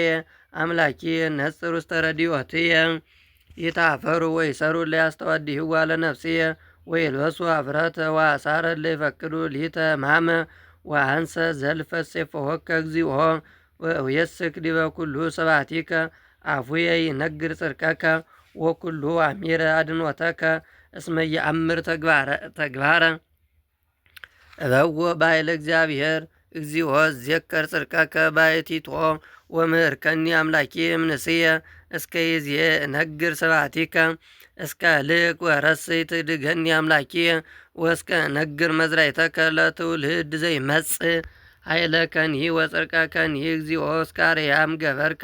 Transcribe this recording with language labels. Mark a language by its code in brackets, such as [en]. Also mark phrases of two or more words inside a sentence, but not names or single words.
[gez] አምላኪየ ነጽር ውስተ ረድኤትየ ይታፈሩ ወይሰሩ ለያስተዋድይዋ ለነፍስየ ወይልበሱ ኀፍረተ ወአሳረ ለይፈቅዱ ሊተ ሕማመ ወአንሰ ዘልፈ እሴፈወከ እግዚኦ ወእየስክ ዲበ ኩሉ ስብሐቲከ አፉየ ይነግር ጽድቀከ ወኩሉ አሚረ አድኅኖተከ እስመ ይአምር ተግባረ እበዎ በኃይለ እግዚአብሔር እግዚኦ እዜከር ጽድቀከ ባሕቲቶ ወምህርከኒ አምላኬ እምንእስየ እስከ ይእዜ እነግር ስብሐቲከ እስከ ልቅ ወረስይ ትድገኒ አምላኪየ ወእስከ እነግር መዝራዕተከ ለትውልድ ዘይመጽእ ኃይለከኒ ወጽድቀከኒ እግዚኦ እስከ አርያም ገበርከ